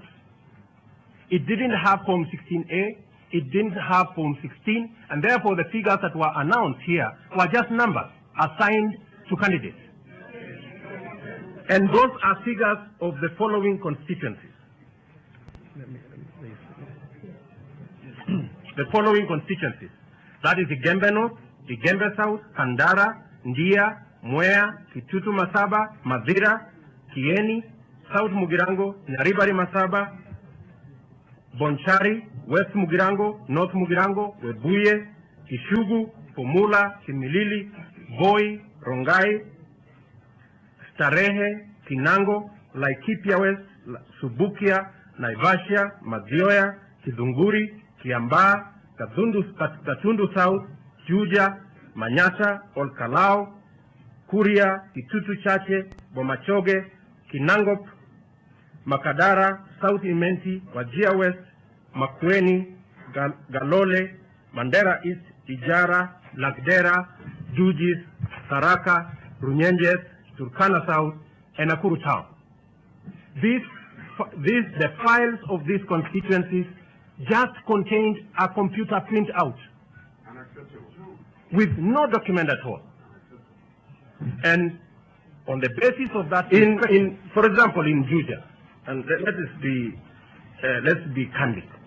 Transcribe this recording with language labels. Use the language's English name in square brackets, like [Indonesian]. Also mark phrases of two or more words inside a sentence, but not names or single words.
[English] It didn't have Form 16A, it didn't have Form 16, and therefore the figures that were announced here were just numbers assigned to candidates. And those are figures of the following constituencies. The following constituencies. That is Igembe North, Igembe South, Kandara, Ndia, Mwea, Kitutu Masaba, Madhira, Kieni, South Mugirango, Nyaribari Masaba, Bonchari, West Mugirango, North Mugirango, Webuye, Kishugu, Pomula, Kimilili, Voi, Rongai, Starehe, Kinango, Laikipia West, Subukia, Naivasha, Madhioya, Kidunguri, Kiambaa, Katundu South, Juja, Manyata, Olkalao, Kuria, Kitutu Chache, Bomachoge, Kinangop, Makadara, South Imenti, Wajia West, Makueni, Galole, Mandera East, Ijara, Lakdera, Jujis, Saraka, Runyenjes, Turkana South, and Nakuru Town. The files of these constituencies just contained a computer printout with no document at all. And on the basis of that, for example, in Juja, and let's be candid.